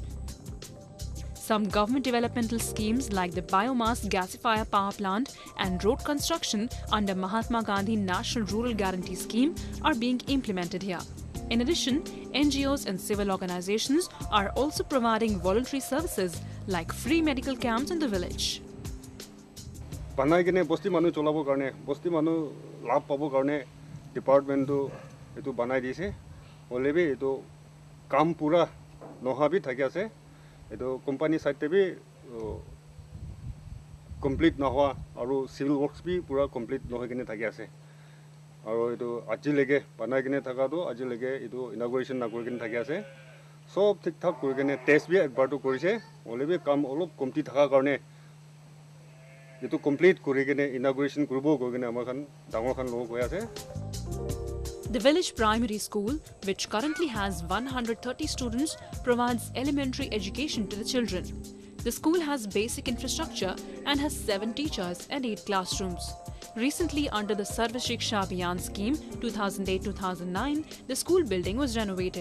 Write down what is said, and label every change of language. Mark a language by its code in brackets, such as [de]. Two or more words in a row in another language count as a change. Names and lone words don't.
[en] Some government developmental schemes like the biomass gasifier power plant and road construction under Mahatma Gandhi National Rural Guarantee Scheme are being implemented here. In addition, NGOs and civil organizations are also providing voluntary services like free medical camps in the village. [nag] Banai kene bosti manu cholabo karne bosti manu labh pabo karne department to etu banai dise olebi etu kam pura noha bi thaki ase etu [en] company side [nag] te bi complete noha aru [en] civil works [nag] bi pura complete nohoi kene thaki ase aru etu aji lege banai kene thaka to aji lege etu inauguration na kori kene thaki ase sob thik thak kori kene test bi ekbar to korise olebi kam olop komti thaka karne etu complete kori kene inauguration kuribo koi kene amar khan dangor khan log hoya ase. [en] The village primary school, which currently has 130 students, provides elementary education to the children. The school has basic infrastructure and has 7 teachers and 8 classrooms. Recently, under the Sarva Shiksha Abhiyan scheme 2008-2009, the school building was renovated.